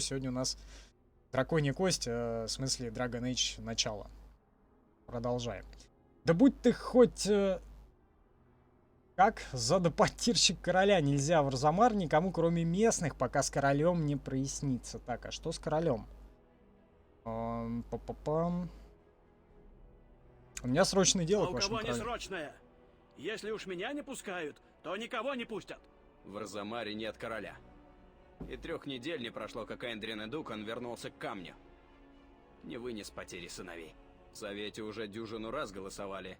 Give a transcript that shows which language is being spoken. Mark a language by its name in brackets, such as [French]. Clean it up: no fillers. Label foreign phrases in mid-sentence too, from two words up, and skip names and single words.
[Russian] Сегодня у нас Драконья кость, в смысле Dragon Age начало. Продолжаем. Да будь ты хоть... Как? Задопотирщик короля. Нельзя в Арзамар никому, кроме местных, пока с королем не прояснится. Так, а что с королем? Па-па-пам. У меня срочное дело, А к у вашему кого не королю. срочное? Если уж меня не пускают, то никого не пустят. В Арзамаре нет короля. И 3 недель не прошло, как Эндрин и Дукан вернулся к камню. Не вынес потери сыновей. В Совете уже дюжину раз голосовали.